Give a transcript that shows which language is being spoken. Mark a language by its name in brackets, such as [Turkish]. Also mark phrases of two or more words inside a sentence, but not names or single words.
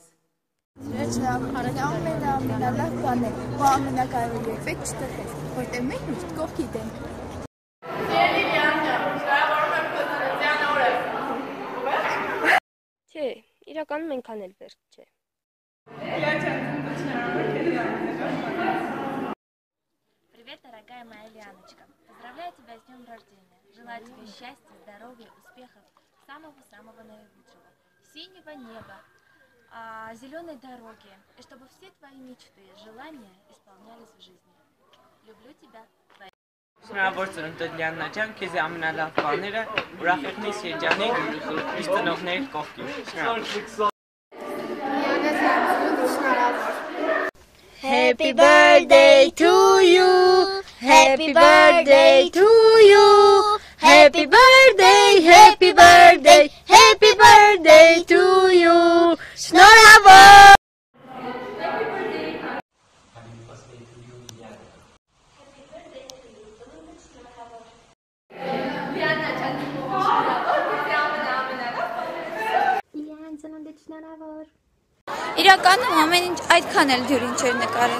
[Armenian] Սիրած ամենալավ բան է, ու ամենակարևոր երբեք չտխես, որտեղ մենք միշտ կողքիդ ենք։ Սիրելի Լիան ջան, շնորհավորում եմ քո ծննդյան օրը։ Չէ, իրականում այնքան էլ վերջ չէ։ [Russian] Привет, дорогая моя Лианочка. Поздравляю тебя с днем рождения. Желаю тебе счастья, здоровья, успехов, самого-самого наилучшего. Синего неба, зеленой дороги, и чтобы все твои мечты, желания исполнялись в жизни. Люблю тебя. [Armenian] Շնորհավոր ծնունդդ Լիաննա ջան, քեզ ամենալավ բաները, ուրախ եղնես, երջանիկ, միշտ ծնողների կողքին։ Շնորհավոր։ [English] Happy birthday to you. Happy birthday to you. Happy birthday, happy birthday, happy birthday to you. [Armenian] Շնորհավոր։ Իրականում ամեն ինչ այդքան էլ դյուրին չէր նկարել։